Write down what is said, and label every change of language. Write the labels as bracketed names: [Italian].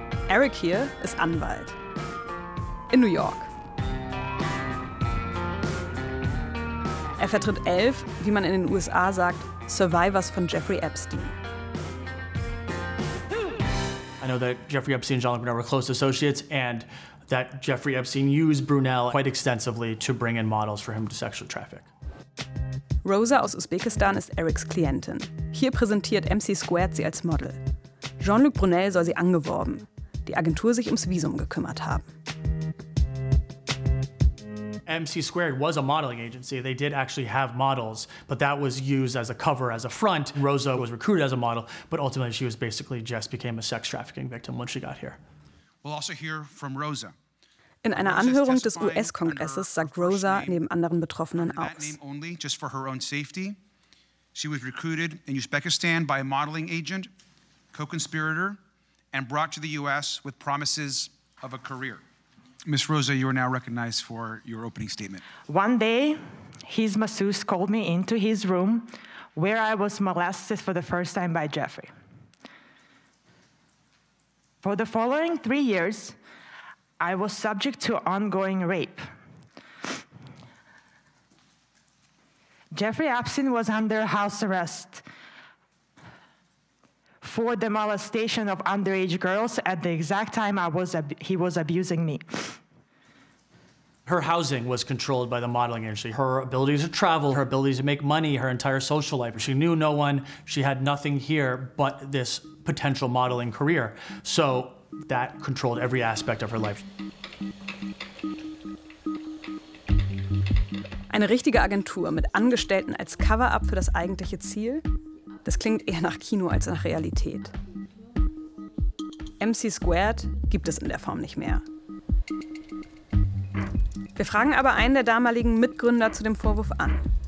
[German] Eric hier ist Anwalt. in New York. Er vertritt 11, wie man in den USA sagt, Survivors von Jeffrey Epstein. [English] I know that Jeffrey Epstein and Jean-Luc Brunel were close associates and that Jeffrey Epstein used Brunel quite extensively to bring in models for him to sexually traffic. [German] Rosa aus Usbekistan ist Erics Klientin. Hier präsentiert MC Squared sie als Model. Jean-Luc Brunel soll sie angeworben, die Agentur sich ums Visum gekümmert haben. [English] MC Squared was a modeling agency. They did actually have models, but that was used as a cover, as a front. Rosa was recruited as a model, but ultimately she was basically just became a sex trafficking victim once she got here. We'll also hear from Rosa. [German] In einer Anhörung des US-Kongresses sagt Rosa neben anderen Betroffenen aus. [English] For her own safety. She was recruited in Uzbekistan by a modeling agent, co-conspirator, and brought to the US with promises of a career. Miss Rosa, you are now recognized for your opening statement. One day, his masseuse called me into his room where I was molested for the first time by Jeffrey. For the following 3 years, I was subject to ongoing rape. Jeffrey Epstein was under house arrest for the molestation of underage girls at the exact time he was abusing me. Her housing was controlled by the modeling industry. Her ability to travel, her ability to make money, her entire social life. She knew no one. She had nothing here but this potential modeling career. So that controlled every aspect of her life. [German] Eine richtige Agentur mit Angestellten als Cover-up für das eigentliche Ziel? Das klingt eher nach Kino als nach Realität. MC Squared gibt es in der Form nicht mehr. Wir fragen aber einen der damaligen Mitgründer zu dem Vorwurf an.